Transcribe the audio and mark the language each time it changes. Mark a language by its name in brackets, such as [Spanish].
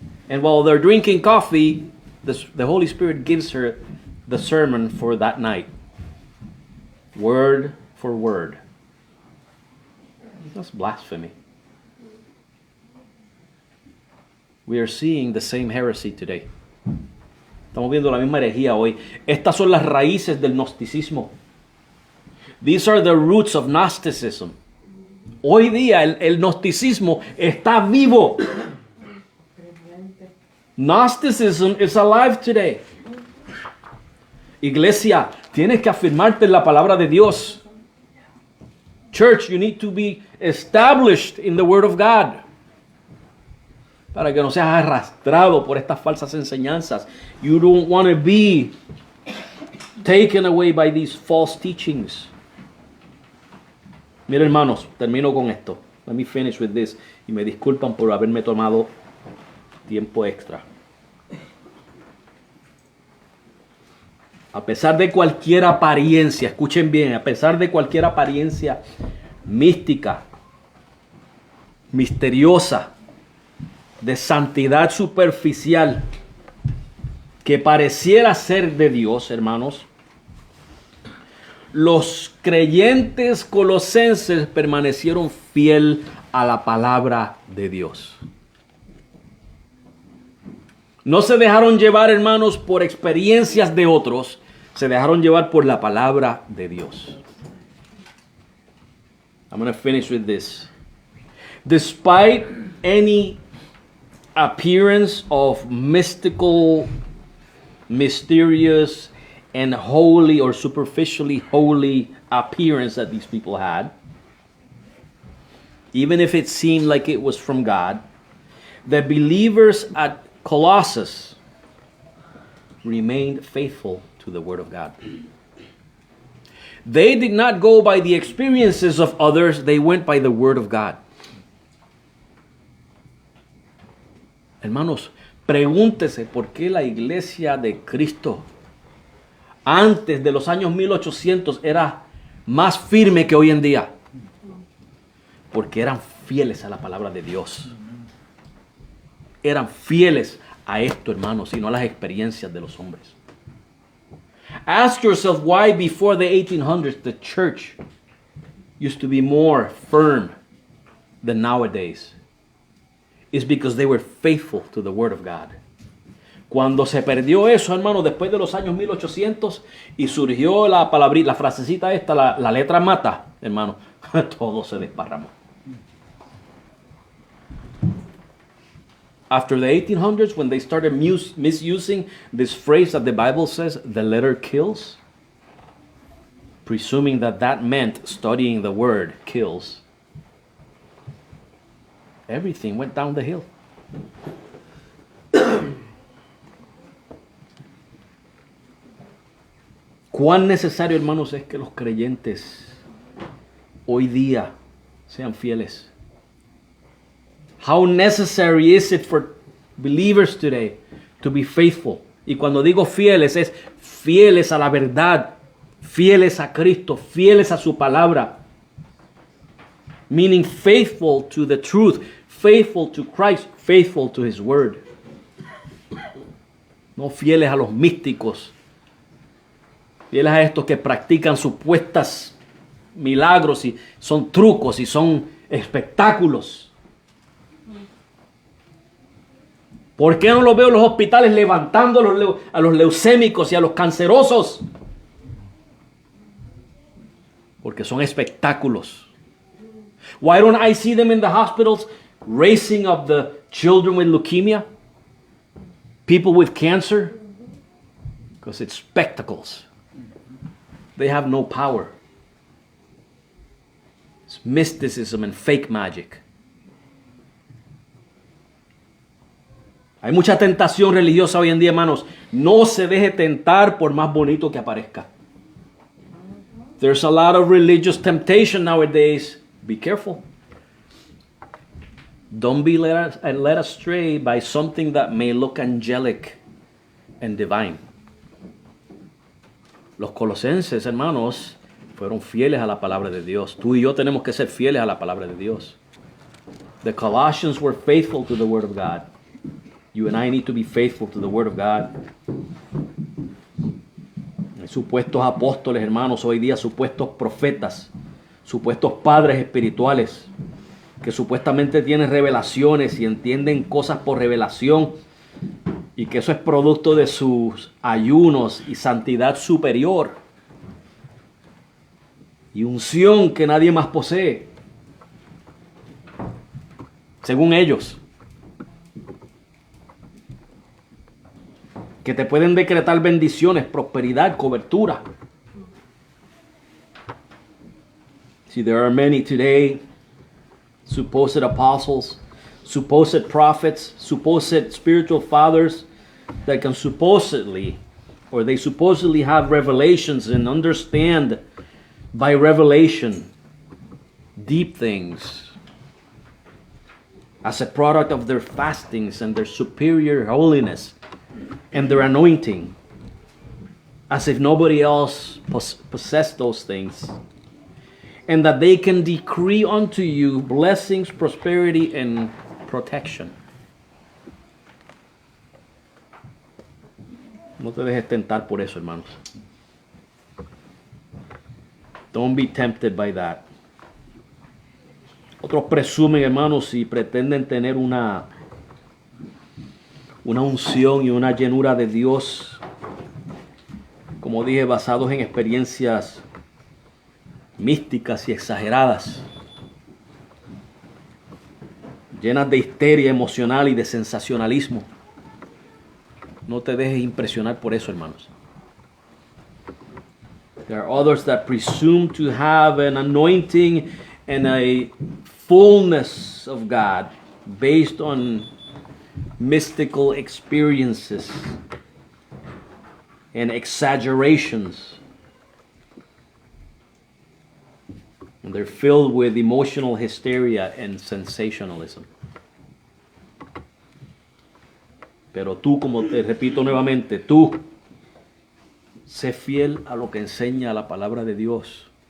[English] And while they're drinking coffee, the Holy Spirit gives her the sermon for that night, word for word. That's blasphemy. We are seeing the same heresy today. [Spanish] Estamos viendo la misma herejía hoy. Estas son las raíces del gnosticismo. [English] These are the roots of Gnosticism. [Spanish] Hoy día el gnosticismo está vivo. [English] Gnosticism is alive today. [Spanish] Iglesia, tienes que afirmarte en la palabra de Dios. [English] Church, you need to be established in the Word of God. [Spanish] Para que no seas arrastrado por estas falsas enseñanzas. [English] You don't want to be taken away by these false teachings. [Spanish] Mira, hermanos, termino con esto. [English] Let me finish with this. [Spanish] Y me disculpan por haberme tomado tiempo extra. A pesar de cualquier apariencia, escuchen bien, a pesar de cualquier apariencia mística, misteriosa, de santidad superficial, que pareciera ser de Dios, hermanos, los creyentes colosenses permanecieron fiel a la palabra de Dios. No se dejaron llevar, hermanos, por experiencias de otros. Se dejaron llevar por la palabra de Dios. [English] I'm going to finish with this. Despite any appearance of mystical, mysterious, and holy or superficially holy appearance that these people had, even if it seemed like it was from God, The believers at Colossus remained faithful to the Word of God. They did not go by the experiences of others, they went by the Word of God. [Spanish] Hermanos, pregúntese por qué la iglesia de Cristo antes de los años 1800 era más firme que hoy en día. Porque eran fieles a la palabra de Dios. Eran fieles a esto, hermanos, y no a las experiencias de los hombres. [English] Ask yourself why before the 1800s the church used to be more firm than nowadays. It's because they were faithful to the Word of God. [Spanish] Cuando se perdió eso, hermano, después de los años 1800 y surgió la palabrita, la frasecita esta, la letra mata, hermano, todo se desparramó. [English] After the 1800s, when they started misusing this phrase that the Bible says, the letter kills, presuming that that meant studying the word kills, everything went down the hill. [Spanish] Cuán necesario, hermanos, es que los creyentes hoy día sean fieles. [English] How necessary is it for believers today to be faithful? [Spanish] Y cuando digo fieles, es fieles a la verdad, fieles a Cristo, fieles a su palabra. [English] Meaning faithful to the truth, faithful to Christ, faithful to His Word. [Spanish] No fieles a los místicos, fieles a estos que practican supuestas milagros y son trucos y son espectáculos. ¿Por qué no los veo en los hospitales levantando a los leucémicos y a los cancerosos? Porque son espectáculos. [English] Why don't I see them in the hospitals raising up the children with leukemia? People with cancer? Because it's spectacles. They have no power. It's mysticism and fake magic. [Spanish] Hay mucha tentación religiosa hoy en día, hermanos. No se deje tentar por más bonito que aparezca. [English] There's a lot of religious temptation nowadays. Be careful. Don't be led astray by something that may look angelic and divine. [Spanish] Los colosenses, hermanos, fueron fieles a la palabra de Dios. Tú y yo tenemos que ser fieles a la palabra de Dios. [English] The Colossians were faithful to the Word of God. You and I need to be faithful to the Word of God. [Spanish] Hay supuestos apóstoles, hermanos, hoy día supuestos profetas, supuestos padres espirituales, que supuestamente tienen revelaciones y entienden cosas por revelación, y que eso es producto de sus ayunos y santidad superior y unción que nadie más posee, según ellos. Que te pueden decretar bendiciones, prosperidad, cobertura. [English] See, there are many today, supposed apostles, supposed prophets, supposed spiritual fathers that can supposedly have revelations and understand by revelation deep things as a product of their fastings and their superior holiness and their anointing, as if nobody else possessed those things, and that they can decree unto you blessings, prosperity, and protection. [Spanish] No te dejes tentar por eso, hermanos. [English] Don't be tempted by that. [Spanish] Otros presumen, hermanos, y pretenden tener una unción y una llenura de Dios, como dije, basados en experiencias místicas y exageradas, llenas de histeria emocional y de sensacionalismo. No te dejes impresionar por eso, hermanos. [English] There are others that presume to have an anointing and a fullness of God based on mystical experiences and exaggerations. And they're filled with emotional hysteria and sensationalism. [Spanish] Pero tú, como te repito nuevamente, tú sé fiel a lo que enseña la palabra de Dios.